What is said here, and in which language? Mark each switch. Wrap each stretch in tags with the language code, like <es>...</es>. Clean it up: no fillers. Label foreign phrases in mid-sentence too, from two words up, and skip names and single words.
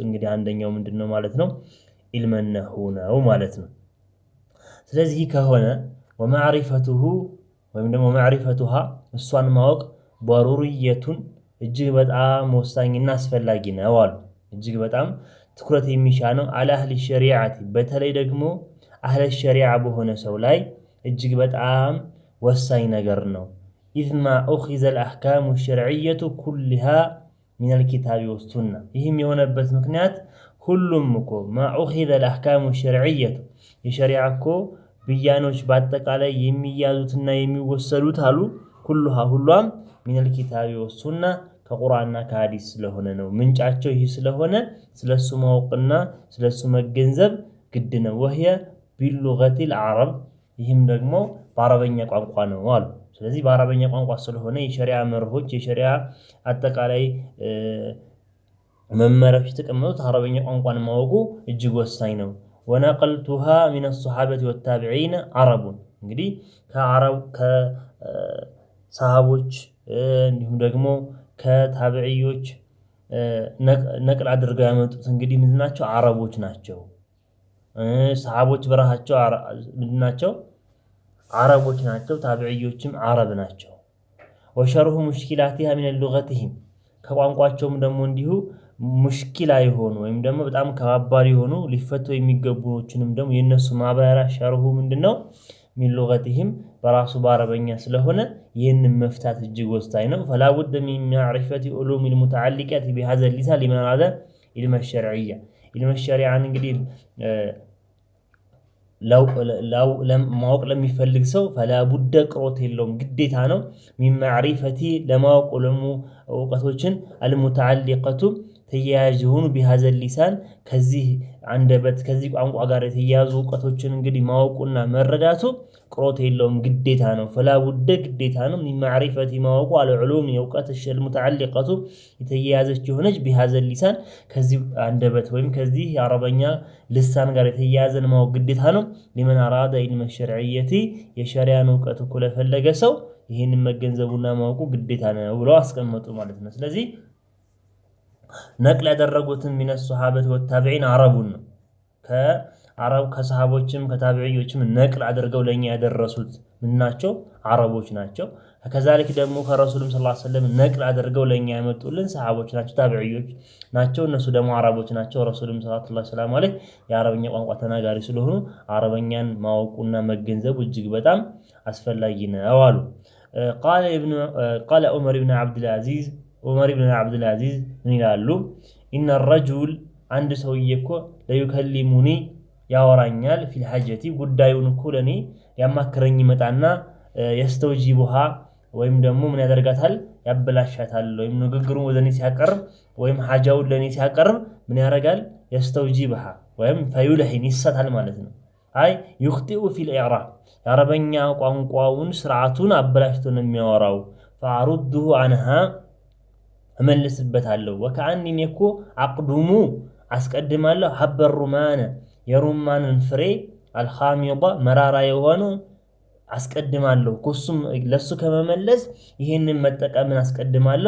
<am>እንግዲህ አንደኛው ምንድነው ማለት ነው</am> <ar>علم النحو</ar> <am>ነው ማለት ነው። ስለዚህ ከሆነ ወማዕሪፈቱሁ ወይም ደግሞ ማዕሪፈቱሃ እሷን ማወቅ ضروريቱን እጅግ በጣም ወሳኝና አስፈላጊ ነው አሉ። እጅግ በጣም ትኩረት የሚሻ ነው</am> <ar>على اهل الشريعه</ar> <am>በተለይ ደግሞ</am> <ar>أهل الشريعة</ar> <am>በሆነ ሰው ላይ እጅግ በጣም ወሳኝ ነገር ነው።</am> <ar>اذ ما اخذ الاحكام الشرعيه كلها من الكتاب والسنه</ar> <am>ይህም የሆነበት ምክንያት ሁሉም እኮ</am> <ar>ما اخذ الاحكام الشرعيه</ar> <am>የሸሪዓ እኮ ብያኖች በአጠቃላይ የሚያዙትና የሚወሰዱት አሉ ሁሉም</am> <ar>من الكتاب والسنه</ar> <am>ከቁርአንና ከሐዲስ ስለሆነ ነው። ምንጫቸው ይህ ስለሆነ ስለሱ ማወቅና ስለሱ መገንዘብ ግድ ነው።</am> <ar>وهي باللغه العرب</ar> <am>ይህም ደግሞ በአረበኛ ቋንቋ ነው አሉ። ስለዚህ በአረበኛ ቋንቋ ስለሆነ የሸሪዓ መርሆች የሸሪዓ አጠቃላይ መመሪያዎች የተቀመጡት አረበኛ ቋንቋን ማወቁ እጅግ ወሳኝ ነው።</am> <ar>ونقلتها من الصحابه والتابعين عرب</ar> <am>እንግዲህ ከሰሃቦች እንዲሁም ደግሞ ከታቢዒዎች ነቅል አድርገው ያመጡት እንግዲህ ምንድናቸው አረቦች ናቸው። ሰሃቦች በራሳቸው ምንድናቸው አረቦች ናቸው። ታቢዒዎችም አረብ ናቸው። وشرح</am> <ar>مشكلاتها من لغتهم</ar> <am>ከቋንቋቸውም ደግሞ እንዲሁ ሙሽኪላ የሆኑ ወይም ደግሞ በጣም ከባባድ የሆኑ ሊፈቱ የሚገቡዎችንም ደግሞ የነሱ ማብራሪያ ሸርሁ ምንድነው</am> <ar>من لغتهم</ar> <am>በራሱ በአረበኛ ስለሆነ ይሄንን መፍታት እጅግ ወሳኝ ነው።</am> <ar>فلا بد من معرفة علوم المتعلقة بهذا اللسان لمن هذا علم الشرعية علم الشريعة</ar> <am>እንግዲህ ማወቅ ለሚፈልግ ሰው</am> <ar>فلا بد</ar> <am>ቅሮት የለውም ግዴታ ነው።</am> <ar>من معرفة</ar> <am>ለማወቅ እውቀቶችን المتعلقة ተያያዥ ሆኑ</am> <ar>بهذا اللسان</ar> <am>ከዚህ አንደበት ከዚህ ቋንቋ ጋር የተያያዙ እውቀቶችን እንግዲህ ማወቁና መረዳቱ ቅሮት የለውም ግዴታ ነው።</am> <ar>فلا بد</ar> <am>ግዴታ ነው</am> <ar>من معرفة</ar> <am>ማወቁ العلوم የእውቀት المتعلقة የተያያዘች ሆነች</am> <ar>بهذا اللسان</ar> <am>ከዚህ አንደበት ወይም ከዚህ የአረበኛ ልሳን ጋር የተያያዘን ማወቅ ግዴታ ነው።</am> <ar>لمن أراد علم الشرعية</ar> <am>የሸሪዓን እውቀት እኮ ለፈለገ ሰው ይሄንን መገንዘቡና ማወቁ ግዴታ ነው ብለው አስቀመጡ ማለት ነው። ስለዚህ ነቅል ያደረጉትን</am> <ar>من الصحابة والتابعين عربون</ar> <am>ነው ከአረብ ከሰሃቦችም ከታቢዒዎችም ነቅል አድርገው ለኛ ያደረሱት ምናቸው አረቦች ናቸው። ከዛልክ ደግሞ ከረሱልም</am> <ar>صلى الله عليه وسلم</ar> <am>ነቅል አድርገው ለኛ ያመጡልን ሰሃቦች ናቸው ታቢዒዎች ናቸው እነሱ ደግሞ አረቦች ናቸው ረሱልም</am> <ar>صلى الله عليه وسلم</ar> <am>የአረብኛ ቋንቋ ተናጋሪ ስለሆኑ አረብኛን ማወቁና መገንዘቡ እጅግ በጣም አስፈላጊ ነው አሉ قال عمر بن عبد العزيز ምን ይላሉ</am> <ar>إن الرجل عند</ar> <am>ሰውዬ እኮ ለይከሊሙኒ ያወራኛል</am> <ar>في الحاجة</ar> <am>ጉዳዩን እኮ ለኔ ያማክረኝ ይመጣና የስተውጂቡሃ ወይም ደግሞ ምን ያደርጋታል ያበላሻታል ወይም ንግግሩን ወደኔ ሲያቀርብ ወይም ሐጃውን ለኔ ሲያቀርብ ምን ያደርጋል የስተውጂቡሃ ወይም ፈዩልሂን ይሳታል ማለት ነው አይ ይخطئ</am> <ar>في الإعراب</ar> <am>የአረበኛ ቋንቋውን ስርዓቱን አበላሽቶ ነው የሚያወራው</am> <ar>فأرده عنها</ar> <am>እመልስበታለሁ ወከአንኒ እኮ አቅዱሙ አስቀድማለሁ</am> <ar>حب الرمان</ar> <am>የሩማንን ፍሬ አልኻሚዳ መራራ የሆነው አስቀድማለሁ ኩሱም ለሱ ከመመለስ ይሄንን መጠቀምን አስቀድማለሁ</am>